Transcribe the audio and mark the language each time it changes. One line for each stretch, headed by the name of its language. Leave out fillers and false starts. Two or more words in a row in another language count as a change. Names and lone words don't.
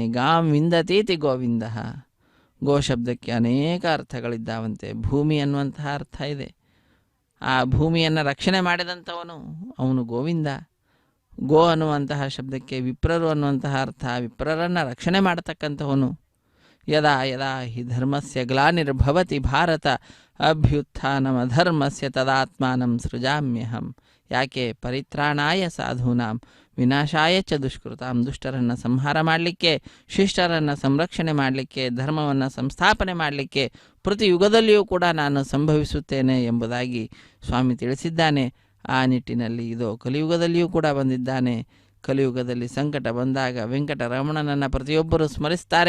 Sanskrit: ಗಾಂ ವಿಂದತೀತಿ ಗೋವಿಂದ.
Kannada: ಗೋ ಶಬ್ದಕ್ಕೆ ಅನೇಕ ಅರ್ಥಗಳಿದ್ದಾವಂತೆ. ಭೂಮಿ ಅನ್ನುವಂತಹ ಅರ್ಥ ಇದೆ. ಆ ಭೂಮಿಯನ್ನು ರಕ್ಷಣೆ ಮಾಡಿದಂಥವನು ಅವನು ಗೋವಿಂದ. ಗೋ ಅನ್ನುವಂತಹ ಶಬ್ದಕ್ಕೆ ವಿಪ್ರರು ಅನ್ನುವಂತಹ ಅರ್ಥ. ವಿಪ್ರರನ್ನು ರಕ್ಷಣೆ ಮಾಡತಕ್ಕಂಥವನು.
Sanskrit: ಯದಾ ಯದಾ ಹಿ ಧರ್ಮಸ್ಯ ಗ್ಲಾನಿರ್ಭವತಿ ಭಾರತ ಅಭ್ಯುತ್ಥಾನಮಧರ್ಮಸ್ಯ ತದಾತ್ಮಾನಂ ಸೃಜಾಮ್ಯಹಂ. ಯಾಕೆ? ಪರಿತ್ರಾಣಾಯ ಸಾಧೂನಾಂ ವಿನಾಶಾಯ ಚ ದುಷ್ಕೃತಾಂ.
Kannada: ದುಷ್ಟರನ್ನು ಸಂಹಾರ ಮಾಡಲಿಕ್ಕೆ, ಶಿಷ್ಟರನ್ನು ಸಂರಕ್ಷಣೆ ಮಾಡಲಿಕ್ಕೆ, ಧರ್ಮವನ್ನು ಸಂಸ್ಥಾಪನೆ ಮಾಡಲಿಕ್ಕೆ ಪ್ರತಿ ಯುಗದಲ್ಲಿಯೂ ಕೂಡ ನಾನು ಸಂಭವಿಸುತ್ತೇನೆ ಎಂಬುದಾಗಿ ಸ್ವಾಮಿ ತಿಳಿಸಿದ್ದಾನೆ. ಆ ನಿಟ್ಟಿನಲ್ಲಿ ಇದು ಕಲಿಯುಗದಲ್ಲಿಯೂ ಕೂಡ ಬಂದಿದ್ದಾನೆ. ಕಲಿಯುಗದಲ್ಲಿ ಸಂಕಟ ಬಂದಾಗ ವೆಂಕಟರಮಣನನ್ನು ಪ್ರತಿಯೊಬ್ಬರು ಸ್ಮರಿಸ್ತಾರೆ.